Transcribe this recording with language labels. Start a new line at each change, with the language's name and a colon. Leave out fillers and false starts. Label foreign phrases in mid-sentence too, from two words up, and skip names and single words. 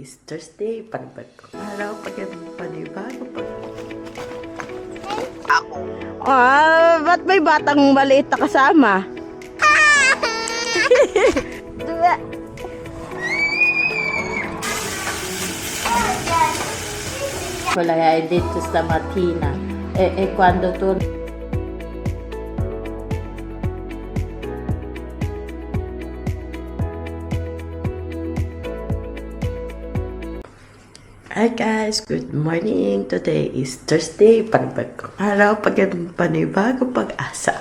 English: is Thursday,
Filipino: panibagong araw, panibago pa. Ako. Ba't may batang maliit na kasama? Diba?
Italian: Quella che hai detto stamattina e quando tu...
English: Hi guys, good morning. Today is Thursday,
Filipino: panibagong araw, panibago pag-asa.